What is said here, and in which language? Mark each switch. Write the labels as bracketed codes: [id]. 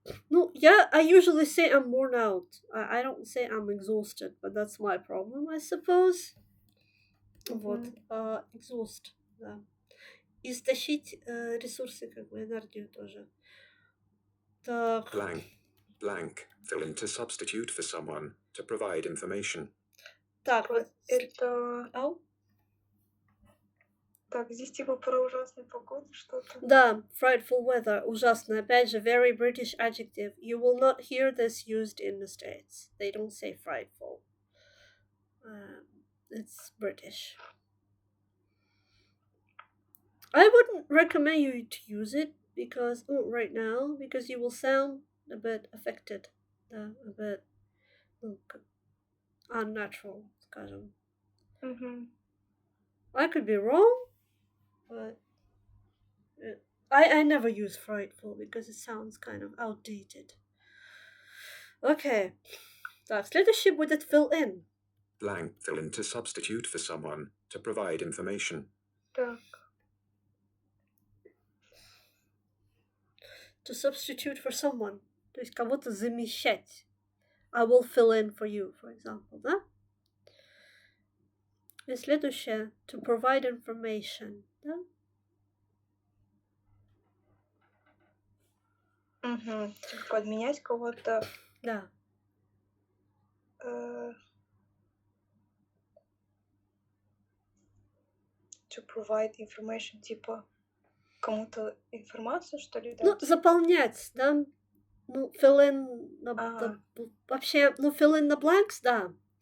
[ru] Ну, [en] I usually say I'm worn out. I don't say I'm exhausted, but that's my problem, I suppose. [ru] Вот. Exhaust, да. Истощить ресурсы, как бы, энергию тоже. Так. [en] Blank. Fill in to substitute for someone, to provide information. [ru] Так, вот. Это... Ау? Так, здесь типа про ужасную погоду что-то. Да, [en] frightful weather, [ru] ужасно. Опять же, [en] very British adjective. You will not hear this used in the States. They don't say frightful. It's British. I wouldn't recommend you to use it because right now, because you will sound a bit affected, a bit unnatural, [ru] скажем. [en] I could be wrong, but I never use frightful because it sounds kind of outdated. Okay. [ru] Так, следующий будет fill in. [en] Blank. Fill in to substitute for someone, to provide information. [ru] Так. [en] To substitute for someone. [ru] То есть кого-то замещать. [en] I will fill in for you, for example, [ru] да? И следующее. [en] To provide information, [ru] да? Подменять кого-то. Да. [en] To provide information, [ru] типа кому-то информацию, что ли, дать? Ну, заполнять, да? Ну, fill in вообще, ну, [en] fill in the blanks, [ru] да.